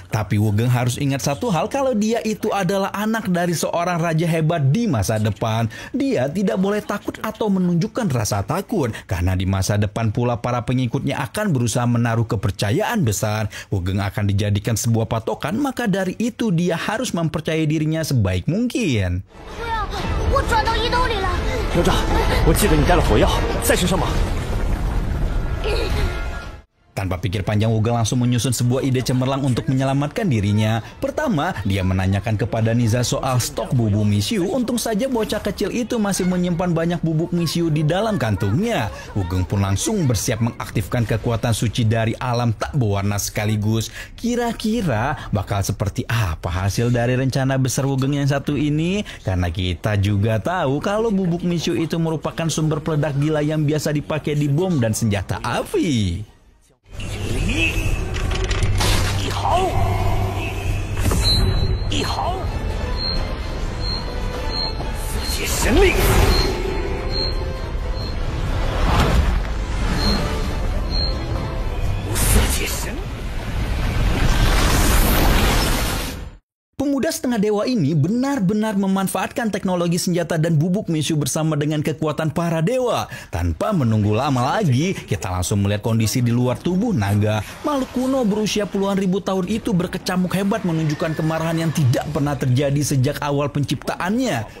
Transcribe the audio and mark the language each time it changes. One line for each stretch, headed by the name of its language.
Indonesian: Tapi Wugeng harus ingat satu hal, kalau dia itu adalah anak dari seorang raja hebat di masa depan. Dia tidak boleh takut atau menunjukkan rasa takut, karena di masa depan pula para pengikutnya akan berusaha menaruh kepercayaan besar. Wugeng akan dijadikan sebuah patokan, maka dari itu dia harus mempercayai dirinya sebaik mungkin.
Chinese: 我转到衣兜里了。哪吒，我记得你带了火药，在身上吗？
Indonesian: Tanpa pikir panjang, Wugeng langsung menyusun sebuah ide cemerlang untuk menyelamatkan dirinya. Pertama, dia menanyakan kepada Niza soal stok bubuk misiu. Untung saja bocah kecil itu masih menyimpan banyak bubuk misiu di dalam kantungnya. Wugeng pun langsung bersiap mengaktifkan kekuatan suci dari alam tak berwarna sekaligus. Kira-kira bakal seperti apa hasil dari rencana besar Wugeng yang satu ini? Karena kita juga tahu kalau bubuk misiu itu merupakan sumber peledak gila yang biasa dipakai di bom dan senjata api.
Chinese: 一毫，一毫，四阶神力，四阶神。
Indonesian: Pemuda setengah dewa ini benar-benar memanfaatkan teknologi senjata dan bubuk misiu bersama dengan kekuatan para dewa. Tanpa menunggu lama lagi, kita langsung melihat kondisi di luar tubuh naga. Makhluk kuno berusia puluhan ribu tahun itu berkecamuk hebat, menunjukkan kemarahan yang tidak pernah terjadi sejak awal penciptaannya.